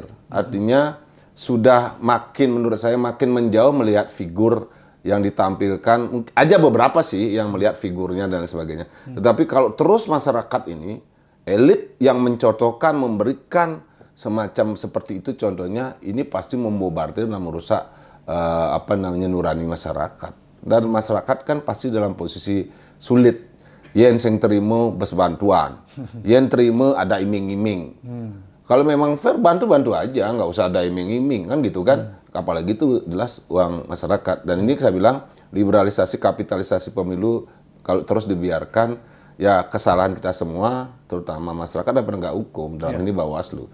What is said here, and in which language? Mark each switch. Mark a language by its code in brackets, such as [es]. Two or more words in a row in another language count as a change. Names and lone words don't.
[id] Artinya sudah makin, menurut saya makin menjauh melihat figur yang ditampilkan, aja beberapa sih yang melihat figurnya dan sebagainya. Tetapi kalau terus masyarakat ini, elit yang mencontohkan, memberikan semacam seperti itu contohnya, ini pasti membobardir dan merusak nurani masyarakat. Dan masyarakat kan pasti dalam posisi sulit. [ban] Yen sing terima bes bantuan, yen terima [id] ada iming-iming. Kalau memang fair bantu aja, nggak usah ada iming-iming kan gitu kan. Apalagi itu jelas uang masyarakat. Dan ini saya bilang liberalisasi kapitalisasi pemilu kalau terus dibiarkan ya kesalahan kita semua, terutama masyarakat dan penegak hukum dalam ini Bawaslu.